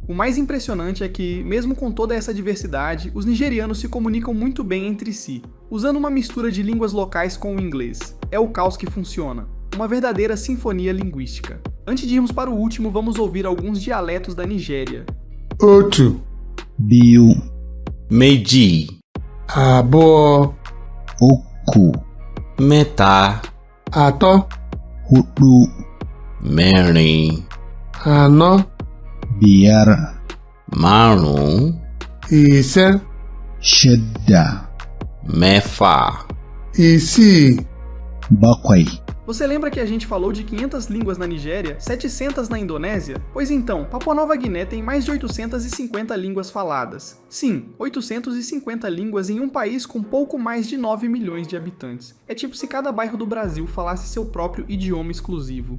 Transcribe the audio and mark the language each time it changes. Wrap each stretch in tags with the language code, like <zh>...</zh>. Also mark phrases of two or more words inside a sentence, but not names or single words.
<pt>O mais impressionante é que, mesmo com toda essa diversidade, os nigerianos se comunicam muito bem entre si, usando uma mistura de línguas locais com o inglês. É o caos que funciona. Uma verdadeira sinfonia linguística. Antes de irmos para o último, vamos ouvir alguns dialetos da Nigéria.</pt> <ig>Otu,</ig> <ha>Biu,</ha> <yo>Méjì,</yo> <ig>Àbọ̀,</ig> <ha>Oku,</ha> <yo>mẹ́ta,</yo> <ig>Àtọ̀,</ig> <ha>Hudu,</ha> <yo>mẹ́rin,</yo> <ig>Àná,</ig> <ha>Biyar,</ha> <yo>márùn-ún,</yo> <ig>Ìṣẹ́,</ig> <ha>Shidda,</ha> <yo>mẹ́fà,</yo> <ig>Ìsí,</ig> <ha>Bakwai,</ha> <pt>Você lembra que a gente falou de 500 línguas na Nigéria, 700 na Indonésia? Pois então, Papua Nova Guiné tem mais de 850 línguas faladas. Sim, 850 línguas em um país com pouco mais de 9 milhões de habitantes. É tipo se cada bairro do Brasil falasse seu próprio idioma exclusivo.</pt>